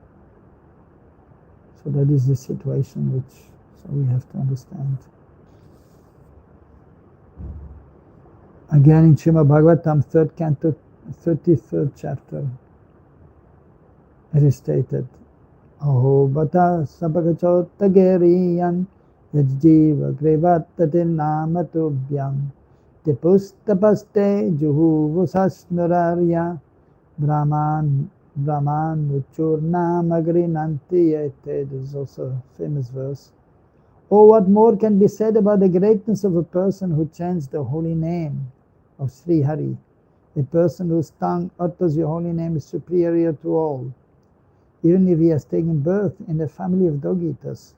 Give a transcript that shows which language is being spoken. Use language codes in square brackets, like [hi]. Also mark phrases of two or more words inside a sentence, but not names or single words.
[en] So that is the situation which we have to understand. Again in Srimad Bhagavatam, 3rd canto, 33rd chapter, it is stated, [sa] Aho bata sabhagachota geriyan yajjiva grevattatin namatubhyam tipustapaste juhuvusasnurarya brahman uchurnamagrinanti. [en] It is also a famous verse. Oh, what more can be said about the greatness of a person who chants the holy name of Sri Hari, a person whose tongue utters your holy name is superior to all, even if he has taken birth in the family of dog-eaters.